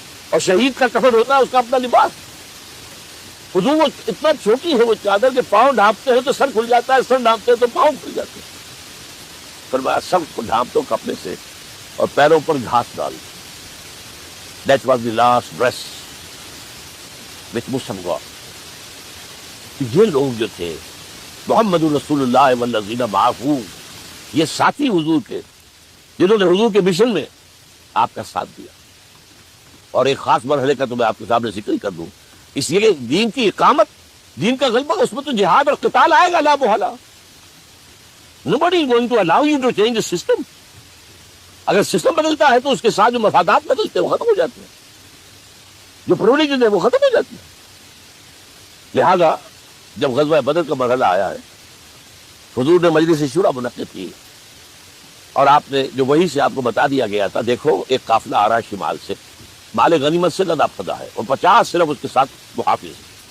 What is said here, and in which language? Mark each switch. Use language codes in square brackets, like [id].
[ur] اور شہید کا کفن ہوتا ہے اس کا اپنا لباس. حضور وہ اتنا چھوٹی ہے وہ چادر کہ پاؤں ڈھانپتے ہیں تو سر کھل جاتا ہے، سر ڈھانپتے ہیں تو پاؤں کھل جاتے ہیں. فرمایا سب کو ڈھانپتوں کپڑے سے اور پیروں پر گھاس ڈال. [en] That was the last dress which Muslim got. [ur] یہ لوگ جو تھے [ar] محمد رسول اللہ والذین معہ، [ur] یہ ساتھی حضور کے جنہوں نے حضور کے مشن میں آپ کا ساتھ دیا. اور ایک خاص مرحلے کا تو میں آپ کے سامنے ذکر کر دوں، اس لیے کہ دین کی اقامت، دین کا غلبہ، اس میں تو جہاد اور قتال آئے گا لا محالہ. [en] Nobody is going to allow you to change the system. [ur] اگر سسٹم بدلتا ہے تو اس کے ساتھ جو مفادات بدلتے ہیں وہ ختم ہو جاتے ہیں، جو پرولیجن ہے وہ ختم ہو جاتی ہے. لہذا جب غزوہ بدر کا مرحلہ آیا ہے حضور نے مجلس شورا منعقد کی اور آپ نے جو وہی سے آپ کو بتا دیا گیا تھا، دیکھو ایک قافلہ آ رہا ہے شمال سے، مال غنیمت سے لدا پھدا ہے اور 50 صرف اس کے ساتھ محافظ ہیں.